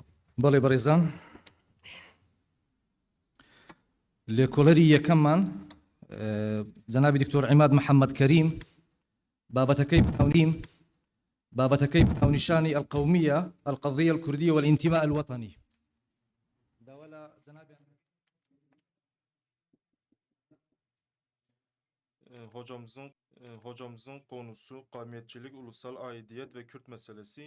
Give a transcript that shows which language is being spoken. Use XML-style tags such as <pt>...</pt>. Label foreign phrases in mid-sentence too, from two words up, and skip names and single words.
<ckb>بەڵێ بەڕێزان لێکۆڵەری یەکەممان جەنابی دکتۆر عیماد محەممەد کەریم بابەتەکەی ناونیشانی</ckb> <ar>القومیە القضیە الكوردیة والانتماء الوطني.</ar> <tr>Hocamızın konusu kavmiyetçilik, ulusal aidiyet ve Kürt meselesi.</tr>